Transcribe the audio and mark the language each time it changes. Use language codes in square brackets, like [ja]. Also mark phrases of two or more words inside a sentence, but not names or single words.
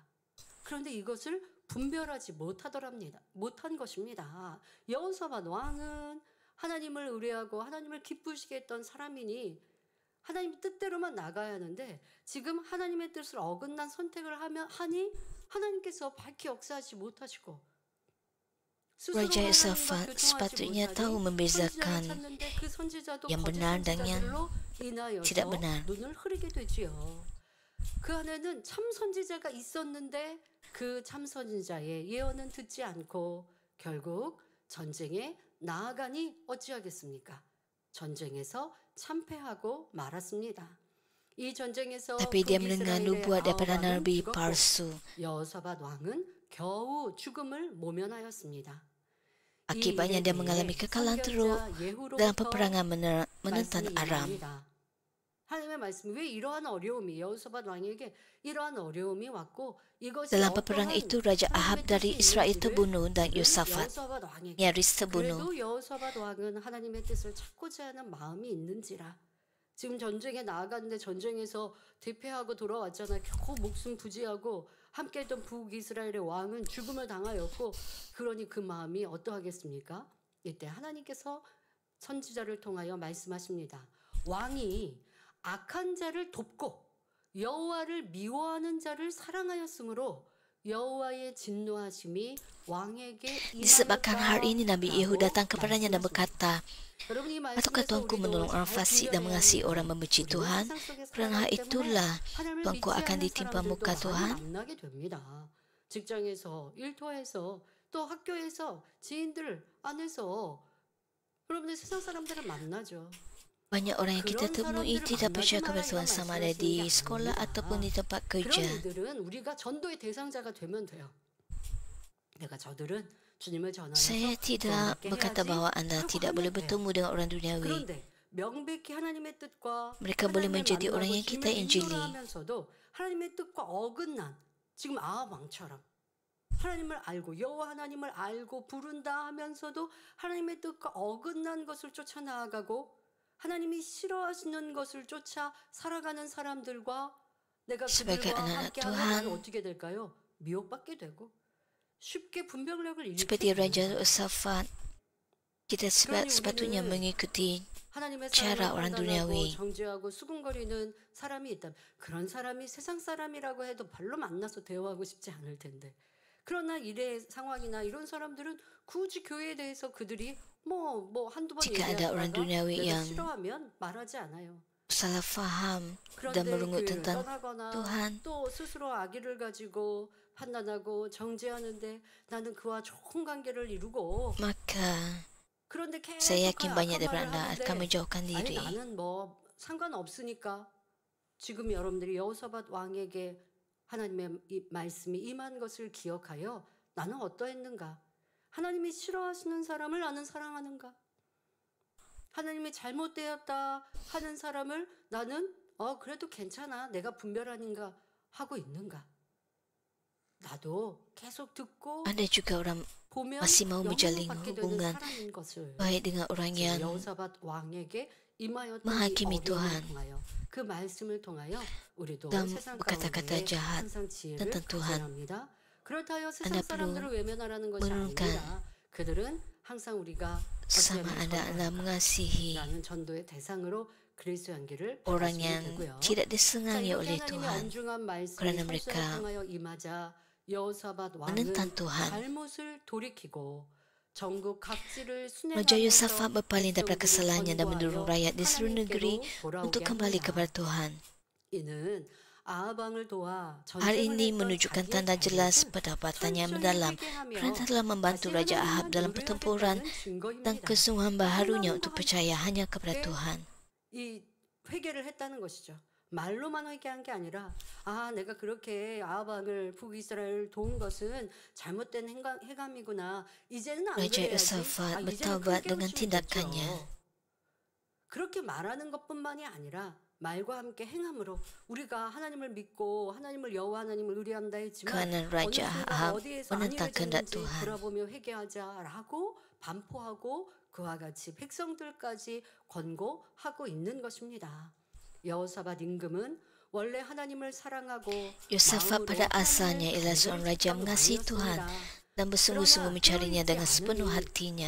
[ko] 그런데 이것을 분별하지 못한 것입니다. 여호사밧 왕은 하나님을 의뢰하고 하나님을 기쁘시게 했던 사람이니 하나님 뜻대로만 나가야 하는데 지금 하나님의 뜻을 어긋난 선택을 하니 하나님께서 밝히 역사하지 못하시고 [ms] Raja Yosafat sepatutnya tahu membezakan yang benar dan yang tidak benar. [ko] 눈을 흐리게 되지요. 그 안에는 참 선지자가 있었는데 그 참 선지자의 예언은 듣지 않고 결국 전쟁에 나아가니 어찌하겠습니까? 전쟁에서 참패하고 말았습니다. 이 전쟁에서 [ms] Tapi dia mendengar nubuat daripada nabi palsu. [ko] 여호사밧 왕은 겨우 죽음을 모면하였습니다. [ms] Akibatnya dia mengalami kekalahan teruk dalam peperangan menentang Aram. [ko] 하나님의 말씀 왜 이러한 어려움이 여호사밧 왕에게 이러한 어려움이 왔고 이것이 [ms] Dalam peperangan itu Raja Ahab dari Israel terbunuh dan Yosafat nyaris terbunuh. [ko] 그래도 여호사밧 왕은 하나님의 뜻을 찾고자 하는 마음이 있는지라 지금 전쟁에 나아갔는데 전쟁에서 대패하고 돌아왔잖아요. 겨우 목숨 부지하고 함께했던 북이스라엘의 왕은 죽음을 당하였고 그러니 그 마음이 어떠하겠습니까? 이때 하나님께서 선지자를 통하여 말씀하십니다. 왕이 악한 자를 돕고 여호와를 미워하는 자를 사랑하였으므로 여호와의 진노하심이 왕에게 [ms] Disebabkan hal ini Nabi Yehu datang kepadanya dan berkata, Ataukah Tuanku menolong orang fasik dan mengasihi orang membenci Tuhan? Kerana hal itulah Tuanku akan ditimpa muka Tuhan. [ko] 직장에서, 일터에서, 또 학교에서, 지인들 안에서 여러분들 세상 사람들을 만나죠. [ms] Banyak orang yang kita temui tidak percaya kepada Tuhan sama ada di sekolah ataupun di tempat kerja. [ko] 그런 이들은 우리가 전도의 대상자가 되면 돼요. 내가 저들은 주님을 전하여서 [ms] Saya tidak berkata bahawa anda tidak boleh bertemu dengan orang duniawi. [ko] 그런데 명백히 하나님의 뜻과 [ms] Mereka boleh menjadi orang yang kita injili. [ko] 인도하면서도 하나님의 뜻과 어긋난 지금 아합 왕처럼 하나님을 알고 여호와 하나님을 알고 부른다 하면서도 하나님의 뜻과 어긋난 것을 쫓아 나아가고 하나님이 싫어하시는 것을 쫓아 살아가는 사람들과 내가 [ms] Sebagai [ko] 그들과 [ms] anak-anak [ko] 함께하면 [ms] Tuhan, [ko] 나는 어떻게 될까요? 미혹받게 되고 쉽게 분별력을 [ms] seperti [ko] 잃게 [ms] Raja [ko] 됩니다. [ms] Yosafat, kita [ko] 그러니 [ms] sepatutnya [ko] 우리는 [ms] mengikuti [ko] 하나님의 [ms] cara [ko] 사랑을 [ms] orang [ko] 판단하고 [ms] duniawi. [ko] 정죄하고 수군거리는 사람이 있다면 그런 사람이 세상 사람이라고 해도 발로 만나서 대화하고 싶지 않을 텐데, 그러나 일의 상황이나 이런 사람들은 굳이 교회에 대해서 그들이 뭐 한두 번 [ms] Jika ada orang [ko] 얘기하다가 [ms] duniawi [ko] 내가 [ms] yang [ko] 싫어하면 말하지 않아요. [ms] salah faham dan [ko] 그런데 [ms] merungut [ko] 교회를 [ms] tentang [ko] 떠나거나 [ms] Tuhan, [ko] 또 스스로 악의를 가지고 판단하고 정죄하는데 나는 그와 좋은 관계를 이루고, [ms] maka [ko] 그런데 계속 [ms] saya [ko] 그 [ms] yakin banyak [ko] 악한 [ms] daripada [ko] 말을 [ms] anda akan [ko] 하는데 [ms] menjauhkan [ko] 아니 [ms] diri. [ko] 나는 뭐 상관없으니까. 지금 여러분들이 여호사밧 왕에게 하나님의 이 말씀이 임한 것을 기억하여 나는 어떠했는가? 하나님이 싫어하시는 사람을 나는 사랑하는가? 하나님이 잘못되었다 하는 사람을 나는 그래도 괜찮아, 내가 분별하는가 하고 있는가? 나도 계속 듣고 [ms] Ada juga orang [ko] 보면 [ms] masih mau menjalin [ko] 영향받게 되는 [ms] hubungan [ko] 사람인 것을 [ms] baik dengan orang yang [ko] 여호사밧 왕에게 임하였던 이 [ms] menghakimi [ko] 어려움을 [ms] Tuhan [ko] 통하여, 그 말씀을 통하여 우리도 [ms] dan [ko] 세상 [ms] berkata-kata [ko] 가운데 [ms] jahat [ko] 항상 지혜를 [ms] tentang Tuhan. [ko] 가져야 합니다. 그렇다여 세상 [ms] Anda perlu [ko] 사람들을 외면하라는 것이 [ms] menurunkan [ko] 아닙니다. 그들은 항상 우리가 [ms] sama [ko] 어찌하면 [ms] anda [ko] 전도하는 [ms] mengasihi [ko] 라는 전도의 대상으로 그리스도 향기를 [ms] orang [ko] 받아주면 [ms] yang [ko] 되고요. [ms] tidak [ko] 자, [ms] disenangi [ko] 이렇게 [ms] oleh [ko] 하나님의 [ms] Tuhan [ko] 엄중한 말씀이 [ms] kerana [ko] 설교를 [ms] mereka [ko] 통하여 임하자 여호사밧 왕은 [ms] menentang Tuhan. [ko] 잘못을 돌이키고 전국 각지를 [ms] Raja Yosafat [ko] 순회하면서 [ms] berpaling daripada [ko] 백성들을 [ms] kesalahannya dan [ko] 권고하여 [ms] mendorong rakyat di seluruh negeri [ko] 하나님께로 돌아오게 [ms] untuk kembali [ko] 합니다. [ms] kepada Tuhan. [ko] 이는 아합 왕을 도와 [ms] Hal [ko] 전쟁을 [ms] ini [ko] 했던 [ms] menunjukkan [ko] 자기의 [ms] tanda jelas [ko] 잘못을 [ms] pendapatannya [ko] 철저히 [ms] mendalam [ko] 회개하며 [ms] kerana telah membantu [ko] 다시 [ms] Raja Ahab [ko] 하나님만 [ms] dalam pertempuran [ko] 의뢰하겠다는 [ms] dan [ko] 증거입니다. [ms] kesungguhan baharunya [ko] 말로만 [ms] untuk percaya hanya kepada [ko] 네. [ms] Tuhan. [ko] 이 회개를 했다는 것이죠. 말로만 회개한 게 아니라 내가 그렇게 아합 왕을 북이스라엘을 도운 것은 잘못된 행함이구나. 이제는 안 [ms] Raja [ko] 그래야지. [ms] Yosafat [ko] 이제는 [ms] bertaubat [ko] 크게 [ms] dengan [ko] 깨우치면 [ms] tindakannya. [ko] 됐죠. 그렇게 말하는 것뿐만이 아니라 말과 함께 행함으로 우리가 하나님을 믿고 하나님을 여호와 하나님을 의뢰한다 했지만 [ms] Kerana [ko] 어느 [ms] Raja [ko] 순간 [ms] Ahab [ko] 어디에서 [ms] menentang kehendak [ko] 안일해졌는지 [ms] Tuhan. [ko] 돌아보며 회개하자라고 반포하고 그와 같이 백성들까지 권고하고 있는 것입니다. 여호사밧 임금은 원래 하나님을 사랑하고 [ms] Yosafat pada asalnya ialah seorang raja mengasihi Tuhan dan bersungguh-sungguh mencarinya dengan sepenuh hatinya.